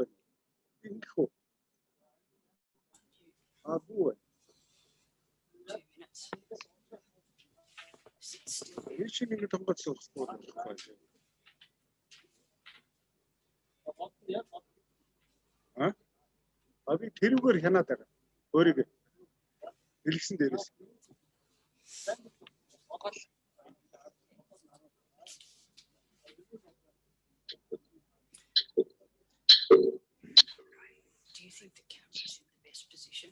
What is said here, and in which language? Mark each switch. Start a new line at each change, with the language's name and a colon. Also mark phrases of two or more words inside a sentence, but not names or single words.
Mongolian: Ингэх үү? Бүү.
English: 2 minutes. Sit still.
Mongolian: Энэ шиг нэг тонгоцсон байхгүй. Би тэрүүгээр хянаад байгаа. Өөрийгөө хэлсэн дээрээс.
English: Do you think the camera's in the best position?